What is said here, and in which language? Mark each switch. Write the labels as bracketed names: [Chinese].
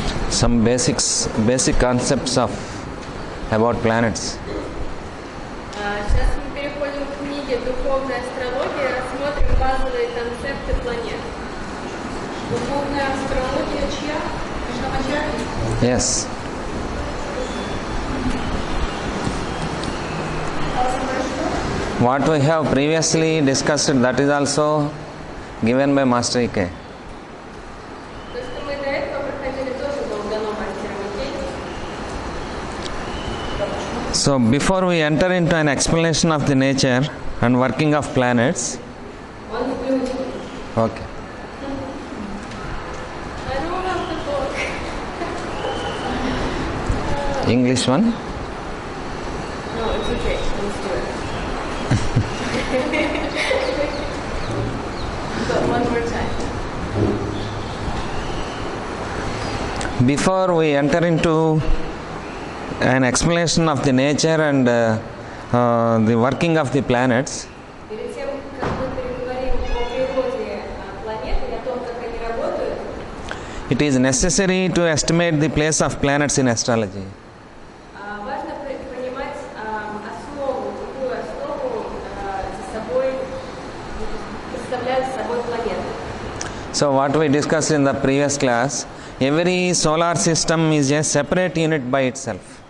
[English] Some basic concepts about planets. [Russian] Сейчас мы переходим к книге «Духовная астрология», рассмотрим базовые концепты планет. Духовная астрология чья? Кришнамачарьи? [English] Yes. What we have previously discussed, that is also given by Master E.K. [Russian] То, что мы до этого проходили, тоже было дано мастером Икей. [English] So before we enter into an explanation of the nature and working of planets, [Russian] Он не включен. [English] okay. I don't have the book. English one. No, it's okay. Let's do it. But one more time. Before we enter into an explanation of the nature and the working of the planets, [Russian] Перед тем, как мы переговорим о природе планет и о том, как они работают, [English] it is necessary to estimate the place of planets in astrology. [Russian] важно понимать основу, какую основу за собой представляют собой планеты. [English] So what we discussed in the previous class, every solar system is a separate unit by itself.